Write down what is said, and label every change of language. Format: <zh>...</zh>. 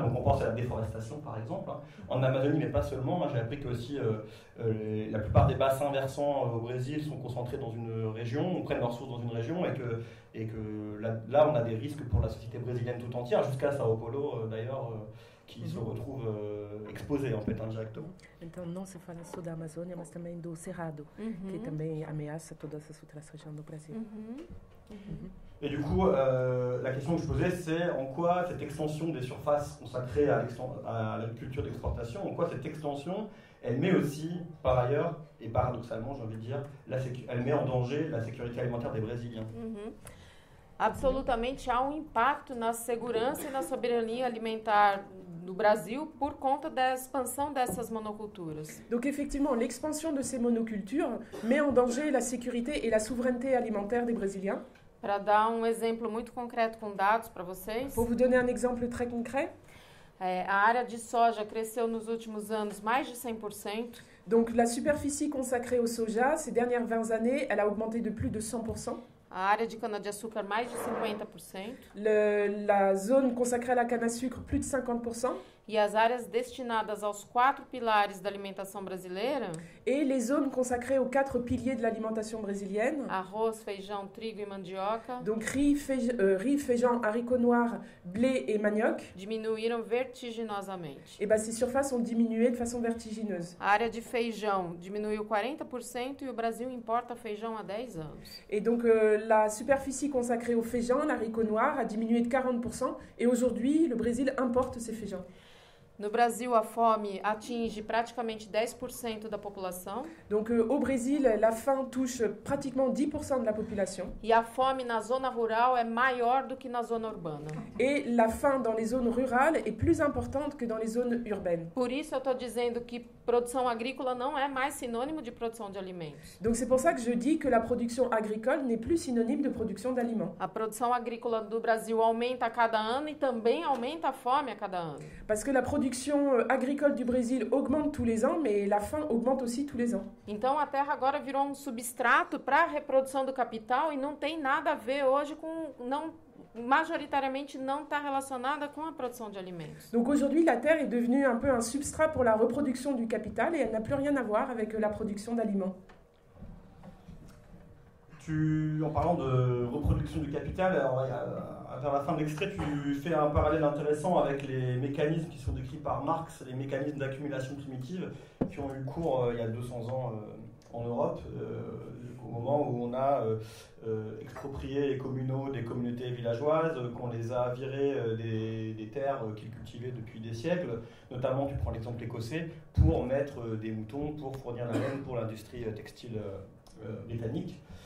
<fr>Donc on pense à la déforestation, par exemple, hein. En Amazonie, mais pas seulement. J'ai appris que aussi la plupart des bassins versants au Brésil sont concentrés dans une région, on prenne leurs sources dans une région, et que là, on a des risques pour la société brésilienne tout entière, jusqu'à Sao Paulo, d'ailleurs, qui se retrouvent exposés, en fait, indirectement.</fr> <pt>Então, não se fala só da Amazônia, mas também do Cerrado, que também ameaça toda essa região do Brasil.</pt> <fr>Et du coup, la question que je posais, c'est en quoi cette extension des surfaces consacrées à l'agriculture d'exportation, en quoi cette extension, elle met aussi, par ailleurs, et paradoxalement, j'ai envie de dire, elle met en danger la sécurité alimentaire des Brésiliens.</fr> <pt>Absolutamente há impacto na segurança e na soberania alimentar do Brasil por conta da expansão dessas monoculturas.</pt> <fr>Donc effectivement, l'expansion de ces monocultures met en danger la sécurité et la souveraineté alimentaire des Brésiliens.</fr> <pt>Para dar exemplo muito concreto com dados para vocês.</pt> <fr>Pour vous donner un exemple très concret.</fr> <pt>A área de soja cresceu nos últimos anos mais de 100%.</pt> <fr>Donc la superficie consacrée au soja, ces dernières 20 années, elle a augmenté de plus de 100%.</fr> <pt>A área de cana-de-açúcar, mais de 50%.</pt> <fr>La zone consacrée à la canne à sucre, plus de 50%.</fr> <pt>E as áreas destinadas aos 4 pilares da alimentação brasileira,</pt> <fr>Et les zones consacrées aux 4 piliers de l'alimentation brésilienne,</fr> <pt>arroz, feijão, trigo e mandioca,</pt> <fr>donc riz, féjant, haricots noirs, blé et manioc,</fr> <pt>diminuíram vertiginosamente.</pt> <fr>et ben ces surfaces ont diminué de façon vertigineuse.</fr> <pt>A área de feijão diminuiu 40% e o Brasil importa feijão há 10 anos.</pt> <fr>Et donc la superficie consacrée au féjant, l'haricot noir, a diminué de 40%, et aujourd'hui le Brésil importe ces féjants.</fr> <pt>No Brasil, a fome atinge praticamente 10% da população.</pt> <fr>Donc au Brésil, la faim touche pratiquement 10% de la population.</fr> <pt>E a fome na zona rural é maior do que na zona urbana.</pt> <fr>Et la faim dans les zones rurales est plus importante que dans les zones urbaines.</fr> <pt>Por isso eu estou dizendo que produção agrícola não é mais sinônimo de produção de alimentos.</pt> <fr>Donc c'est pour ça que je dis que la production agricole n'est plus synonyme de production d'aliments.</fr> <pt>A produção agrícola do Brasil aumenta a cada ano e também aumenta a fome a cada ano.</pt> <fr>Parce que la production agricole du Brésil augmente tous les ans, mais la faim augmente aussi tous les ans.</fr> <pt>Então a terra agora virou um substrato para a reprodução do capital e não tem nada a ver hoje com... majoritariamente não está relacionada com a produção de alimentos.</pt> <fr>Donc aujourd'hui, la terre est devenue un peu un substrat pour la reproduction du capital et elle n'a plus rien à voir avec la production d'aliments. En parlant de reproduction du capital, alors, vers la fin de l'extrait, tu fais un parallèle intéressant avec les mécanismes qui sont décrits par Marx, les mécanismes d'accumulation primitive qui ont eu cours il y a 200 ans en Europe, au moment où on a exproprié les communaux des communautés villageoises, qu'on les a virés des terres qu'ils cultivaient depuis des siècles, notamment, tu prends l'exemple écossais, pour mettre des moutons, pour fournir la laine pour l'industrie textile britannique.</fr>